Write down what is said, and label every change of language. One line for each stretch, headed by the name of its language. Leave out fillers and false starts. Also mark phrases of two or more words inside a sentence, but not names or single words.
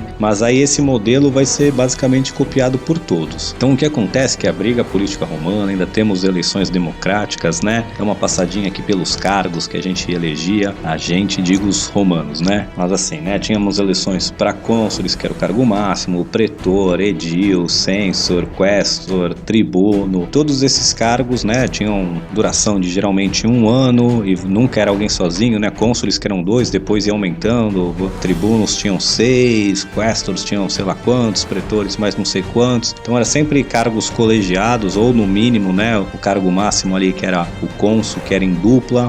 Portuguese: Mas aí esse modelo vai ser basicamente copiado por todos. Então o que acontece é que a briga política romana, ainda temos eleições democráticas, né? É uma passadinha aqui pelos cargos que a gente elegia, digo os romanos, né? Mas assim, né? Tínhamos eleições para cônsules, que era o cargo máximo, pretor, edil, censor, questor, tribuno. Todos esses cargos, né? Tinham duração de geralmente 1 ano e nunca era alguém sozinho, né? Cônsules que eram 2, depois ia aumentando, tribunos tinham 6, questors tinham sei lá quantos, pretores mais não sei quantos. Então era sempre cargos colegiados, ou no mínimo, né, o cargo máximo ali que era o cônsul, que era em dupla.